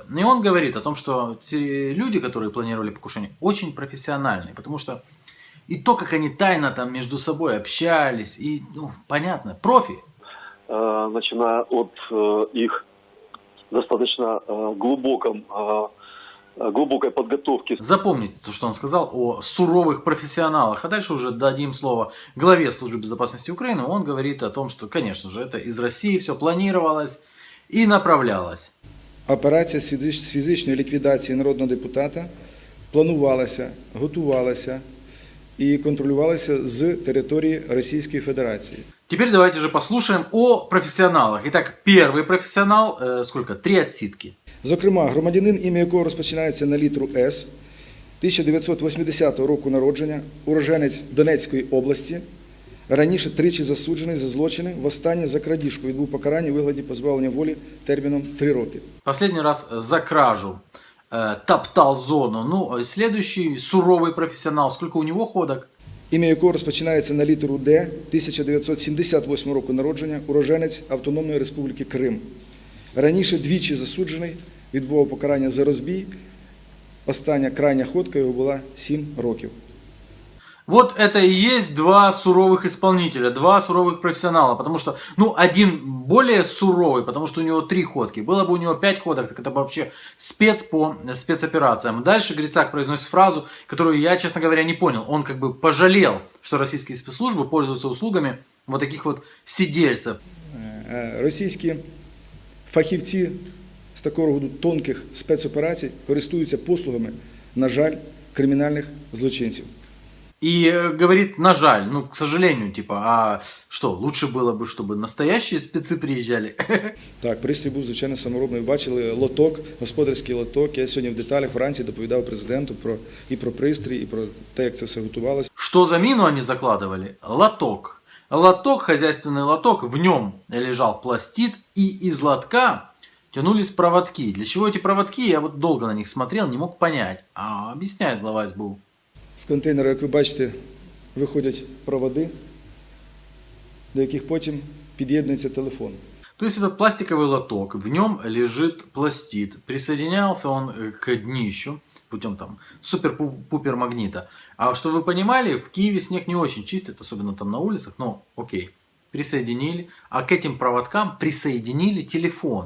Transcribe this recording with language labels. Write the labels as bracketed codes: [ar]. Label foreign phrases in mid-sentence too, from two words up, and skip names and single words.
[ru] И он говорит о том, что те люди, которые планировали покушение, очень профессиональные, потому что и то, как они тайно там между собой общались, и, ну, понятно, профи. Начиная от их достаточно глубокой подготовки. Запомните то, что он сказал о суровых профессионалах. А дальше уже дадим слово главе Службы безопасности Украины. Он говорит о том, что, конечно же, это из России все планировалось и направлялось. [uk] Операція з фізичної ліквідації народного депутата планувалася, готувалася і контролювалася з території Російської Федерації. [ru] Теперь давайте же послушаем о профессионалах. Итак, первый профессионал, 3 отсидки. [uk] Зокрема, громадянин, ім'я якого розпочинається на літеру С, 1980 року народження, уроженець Донецької області, раніше тричі засуджений за злочини, востаннє за крадіжку, відбув покарання у вигляді позбавлення волі терміном 3 роки. [ru] Последний раз за кражу топтал зону. Ну, следующий суровый профессионал, сколько у него ходок? [uk] Ім'я якого розпочинається на літеру Д, 1978 року народження, уроженець Автономної Республіки Крим. Раніше двічі засуджений, відбував покарання за розбій. Остання крайня ходка його була 7 років. [ru] Вот это и есть два суровых исполнителя, два суровых профессионала. Потому что, ну, один более суровый, потому что у него 3 ходки. Было бы у него 5 ходок, так это бы вообще спец по спецоперациям. Дальше Грицак произносит фразу, которую я, честно говоря, не понял. Он как бы пожалел, что российские спецслужбы пользуются услугами вот таких вот сидельцев. [uk] Російські фахівці з такого роду тонких спецоперацій користуються послугами, на жаль, кримінальних злочинців. [ru] И говорит, [uk] на жаль, [ru] ну, к сожалению, типа, а что, лучше было бы, чтобы настоящие спецы приезжали? [uk] Так, пристрій був, звичайно, саморобний. Бачили лоток, господарський лоток. Я сьогодні в деталях вранці доповідав президенту про пристрій, і про те, як це все готувалося. [ru] Что за мину они закладывали? Лоток. Лоток, хозяйственный лоток, в нем лежал пластид, и из лотка тянулись проводки. Для чего эти проводки? Я вот долго на них смотрел, не мог понять. А объясняет глава СБУ. [uk] З контейнера, як ви бачите, виходять проводи, до яких потім під'єднується телефон. [ru] То есть этот пластиковый лоток, в нем лежит пластид. Присоединялся он к днищу путем там супер-пупер магнита. А чтобы вы понимали, в Киеве снег не очень чистит, особенно там на улицах, но окей. Присоединили, а к этим проводкам присоединили телефон.